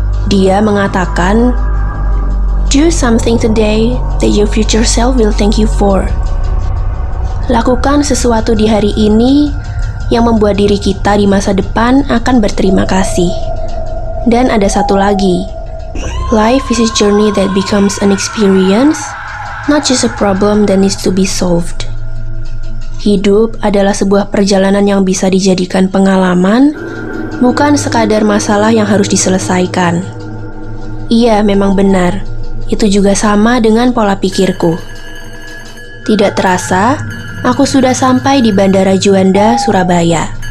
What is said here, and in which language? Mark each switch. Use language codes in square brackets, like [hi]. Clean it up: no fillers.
[id] Dia mengatakan, [en] "Do something today that your future self will thank you for." [id] Lakukan sesuatu di hari ini yang membuat diri kita di masa depan akan berterima kasih. Dan ada satu lagi, [en] life is a journey that becomes an experience, not just a problem that needs to be solved. [id] Hidup adalah sebuah perjalanan yang bisa dijadikan pengalaman, bukan sekadar masalah yang harus diselesaikan. Iya, memang benar. Itu juga sama dengan pola pikirku. Tidak terasa, aku sudah sampai di Bandara Juanda, Surabaya.